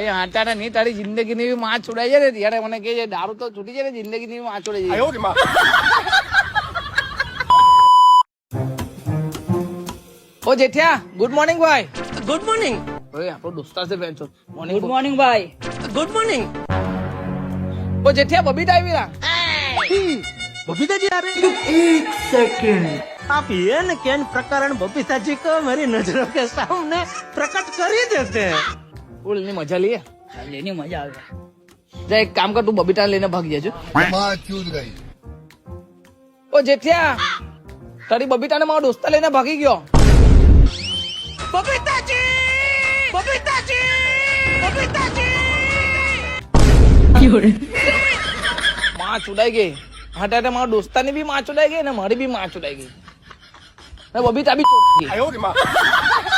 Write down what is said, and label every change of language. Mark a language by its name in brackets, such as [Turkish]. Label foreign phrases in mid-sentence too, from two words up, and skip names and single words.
[Gujarati] હાટાને નહીં તારી જિંદગી ની બી માં છોડાઈ જાય ને ત્યારે મને કહે છે દારૂ તો છૂટી જાય ને જિંદગી ની માં છોડાઈ જાય. ઓ જેઠિયા [English] Good morning [Gujarati] ભાઈ. [English] Good morning. [Gujarati] ભાઈ આપણો દોસ્તાર છે બેન છો. [English] Good morning bhai. Good morning. [Gujarati] ઓ જેઠિયા બબીતા આવી રા. [Hindi] बबीता जी आ रहे हैं? एक सेकंड, आप ये न केन प्रकरण बबीता जी को मेरी नजरों के सामने प्रकट कर ही देते हैं. [Gujarati] બોલ ની મજા લઈએ. લેની મજા આવે. જા એક કામ કર તું બબીતા લઈને ભાગી જજો. માં ચૂદ ગઈ. ઓ જેઠિયા તારી બબીતા ને મારો દોસ્તા લઈને ભાગી ગયો. बबीता जी, बबीता जी, बबीता जी. માં ચુડાઈ ગઈ. હાટા મારા દોસ્તાની બી માં ચુડાઈ ગઈ ને મારી બી માં ચુડાઈ ગઈ. બબીતા બી ચોટી ગઈ.